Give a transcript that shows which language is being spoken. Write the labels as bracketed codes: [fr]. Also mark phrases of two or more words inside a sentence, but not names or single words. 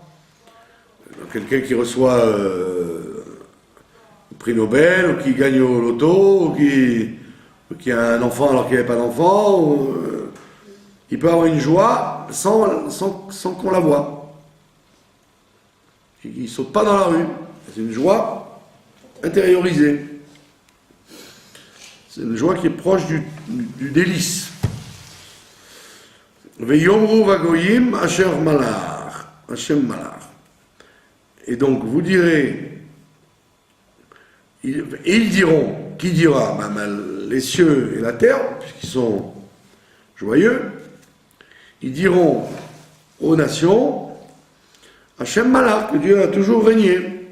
[fr] Quelqu'un qui reçoit le prix Nobel, ou qui gagne au loto, ou qui a un enfant alors qu'il n'avait pas d'enfant, il peut avoir une joie sans qu'on la voie. Il ne saute pas dans la rue. C'est une joie intériorisée. C'est une joie qui est proche du délice. [he] ויאמרו בגוים אשר מלך. השם מלך. [fr] Et donc vous direz, et ils diront, qui dira? Les cieux et la terre, puisqu'ils sont joyeux, ils diront aux nations, [he] השם מלך, [fr] que Dieu a toujours régné.